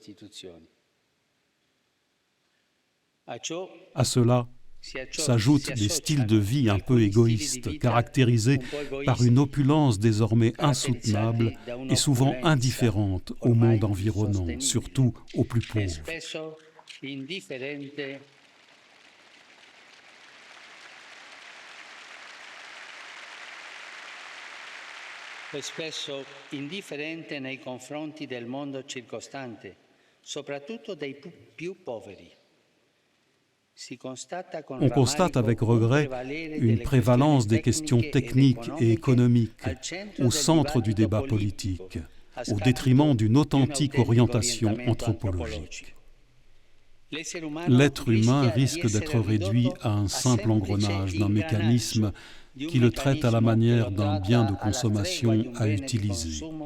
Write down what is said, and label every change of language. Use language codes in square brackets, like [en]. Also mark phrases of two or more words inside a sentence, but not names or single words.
[fr] À cela s'ajoutent des styles de vie un peu égoïstes, caractérisés par une opulence désormais insoutenable et souvent indifférente au monde environnant, surtout aux plus pauvres. [it] Spesso indifferente nei confronti del mondo circostante, soprattutto dei più poveri. [fr] On constate avec regret une prévalence des questions techniques et économiques au centre du débat politique, au détriment d'une authentique orientation anthropologique. L'être humain risque d'être réduit à un simple engrenage d'un mécanisme qui le traite à la manière d'un bien de consommation à utiliser.